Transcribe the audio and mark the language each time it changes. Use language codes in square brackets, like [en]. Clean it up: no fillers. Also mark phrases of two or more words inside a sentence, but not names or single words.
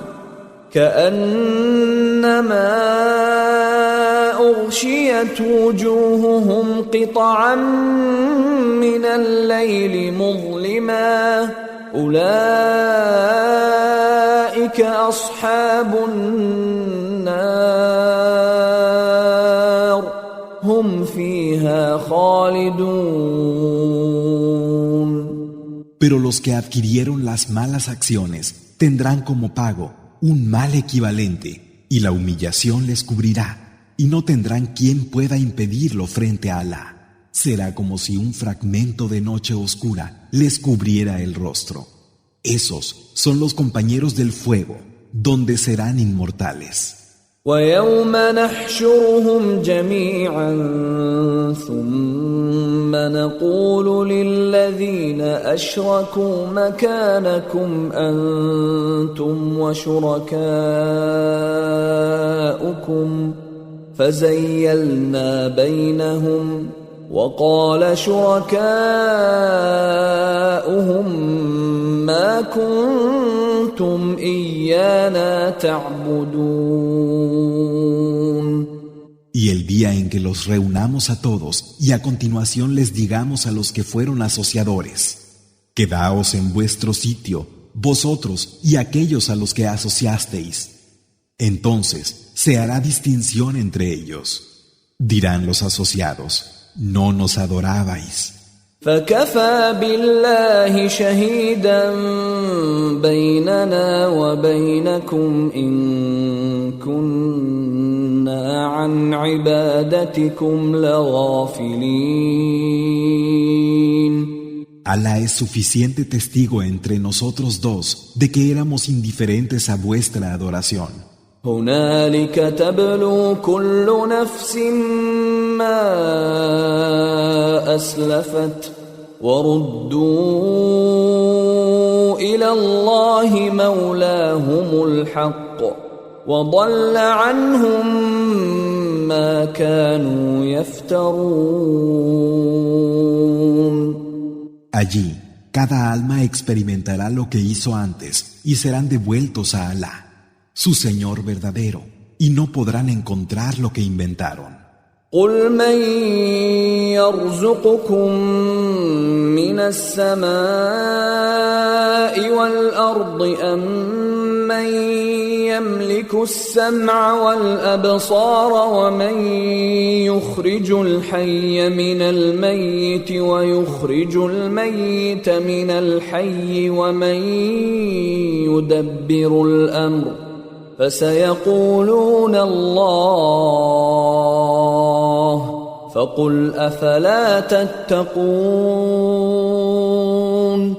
[ar] كأنما أغشيت وجوههم قطعا من الليل مظلما أولئك أصحاب النار هم فيها خالدون. [es] Pero los que adquirieron las malas acciones tendrán como pago un mal equivalente, y la humillación les cubrirá, y no tendrán quien pueda impedirlo frente a Alá. Será como si un fragmento de noche oscura les cubriera el rostro. Esos son los compañeros del fuego, donde serán inmortales. [ar] وَيَوْمَ نَحْشُرُهُمْ جَمِيعًا ثُمَّ نَقُولُ لِلَّذِينَ أَشْرَكُوا مَكَانَكُمْ أَنْتُمْ وَشُرَكَاؤُكُمْ فَزَيَّلْنَا بَيْنَهُمْ وَقَالَ شُرَكَاؤُهُمْ مَا كُنْتُمْ إِيَّانَا تَعْبُدُونَ. [es] Y el día en que los reunamos a todos y a continuación les digamos a los que fueron asociadores: quedaos en vuestro sitio, vosotros y aquellos a los que asociasteis. Entonces se hará distinción entre ellos. Dirán los asociados: no nos adorabais. [ar] فكفى بالله شهيدا بيننا وبينكم إن كنا عن عبادتكم لغافلين. [es] Alá es suficiente testigo entre nosotros dos de que éramos indiferentes a vuestra adoración. [ar] هنالك تبلو كل نفس ما أسلفت وردوا إلى الله مولاهم الحق وضل عنهم ما كانوا يفترون. [es] Allí, cada alma experimentará lo que hizo antes y serán devueltos a Alá, su Señor verdadero, y no podrán encontrar lo que inventaron. [ar] قل من يرزقكم من السماء والأرض أم من يملك السمع والأبصار ومن يخرج الحي من الميت ويخرج الميت من الحي ومن يدبر الأمر فسيقولون الله فقل أفلا تتقون.